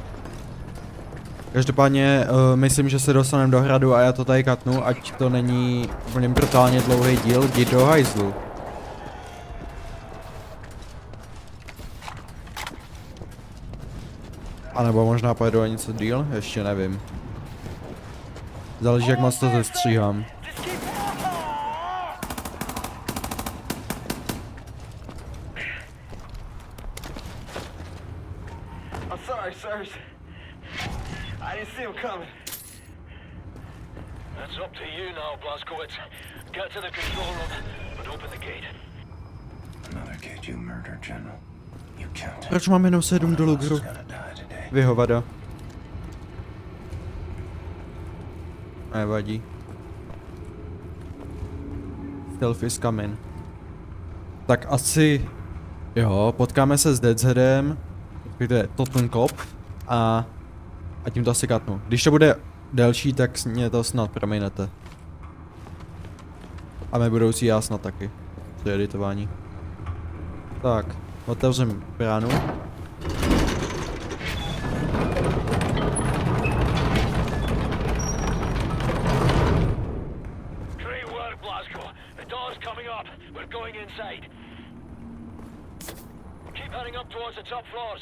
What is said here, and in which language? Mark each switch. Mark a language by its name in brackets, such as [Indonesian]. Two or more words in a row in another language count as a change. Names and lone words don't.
[Czech] Každopádně myslím, že se dostaneme do hradu a já to tady katnu, ať to není úplně brutálně dlouhý díl, jdi do hajzlu. A nebo možná pojedu o něco díl, ještě nevím. Záleží, jak moc to zestříhám. [English] I'm sorry, sirs. I didn't see him coming. That's up to you now, Blazkowicz. Get to the control room, but open the gate. Another kid you murdered, General. You killed him. [Czech] Proč mám jenom 7 do lugru? [English] He's gonna die today. [Czech] Vyhovada. Nevadí. [English] Stealth is coming. [Czech] Tak asi... Jo, potkáme se s Death's Headem, respektive Totenkopf a tím to asi katnu. Když to bude delší, tak mě to snad prominete. A mé budoucí já snad taky. To je editování. Tak, otevřem bránu. [English] Great work, Blazko. The door's coming up. We're going inside. Keep heading up towards the top floors.